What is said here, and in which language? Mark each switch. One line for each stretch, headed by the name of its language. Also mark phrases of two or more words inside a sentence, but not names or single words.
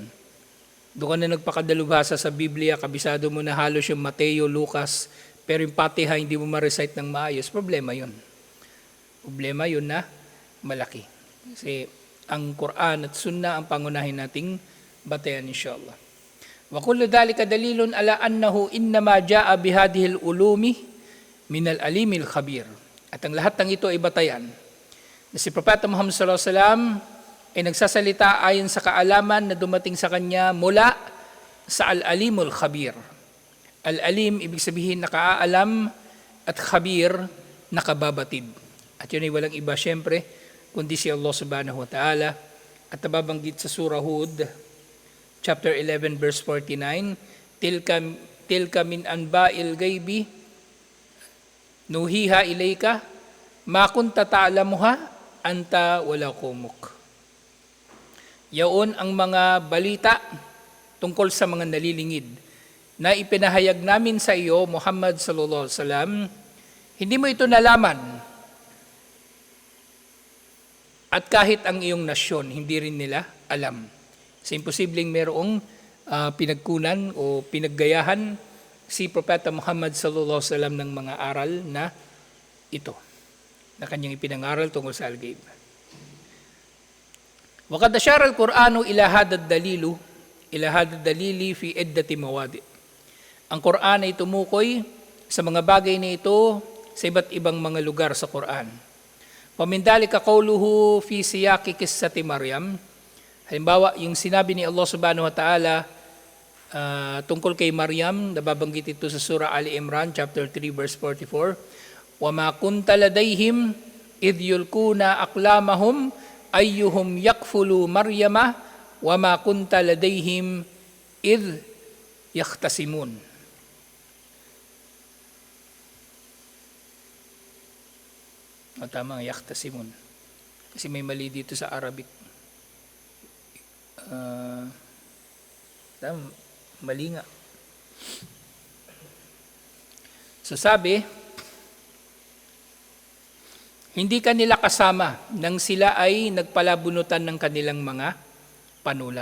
Filipino: Doon ka na nagpakadalubhasa sa Biblia, kabisado mo na halos yung Mateo, Lucas, pero yung Fatiha hindi mo ma-recite ng maayos, problema yun. Problema yun na malaki. Kasi ang Quran at Sunnah ang pangunahin nating batayan inshallah.
Arabic: وكل ذلك دليل على أنه إنما جاء بهذه العلوم من العليم الخبير.
Filipino: At ang lahat ng ito ay batayan na si Propeta Muhammad
Arabic: صلى الله عليه وسلم
Filipino: ay nagsasalita ayon sa kaalaman na dumating sa kanya mula sa
Arabic: العليم الخبير.
Filipino: Al-alim ibig sabihin nakaalam at khabir nakababatid. At yun ay walang iba syempre kundi si Allah
Arabic: سبحانه وتعالى.
Filipino: At nababanggit sa surah Hud chapter 11 verse 49,
Arabic: تلك من أنباء الغيب نوحيها إليك ما كنت تعلمها أنت ولا قومك.
Filipino: Yaon ang mga balita tungkol sa mga nalilingid na ipinahayag namin sa iyo,
Arabic: Muhammad صلى الله عليه وسلم.
Filipino: Hindi mo ito nalaman. At kahit ang iyong nasyon, hindi rin nila alam. Kasi imposibleng merong pinagkunan o pinaggayahan si Propeta Muhammad
Arabic: صلى الله عليه وسلم
Filipino: ng mga aral na ito, na kanyang ipinangaral tungkol sa al-ghaib.
Arabic: وقد أشار القرآن إلى هذا الدليل في عدة مواضع'.
Filipino: Ang Quran ay tumukoy sa mga bagay na ito sa iba't ibang mga lugar sa Quran.
Arabic: ومن ذلك قوله في سياق قصة مريم.
Filipino: Halimbawa, yung sinabi ni Allah
Arabic: سبحانه وتعالى
Filipino: tungkol kay Maryam, nababanggit ito sa surah Ali Imran, chapter 3, verse 44.
Arabic: وَمَا كُنْتَ لَدَيْهِمْ إِذْ يُلْقُونَ أَقْلَامَهُمْ أَيُّهُمْ يَكْفُلُ مَرْيَمَ وَمَا كُنْتَ لَدَيْهِمْ إِذْ يَخْتَصِمُونَ.
Filipino: Tama, yahtasimun. Kasi may mali dito sa Arabic. Mali nga. So sabi, hindi kanila kasama nang sila ay nagpalabunutan ng kanilang mga panulat.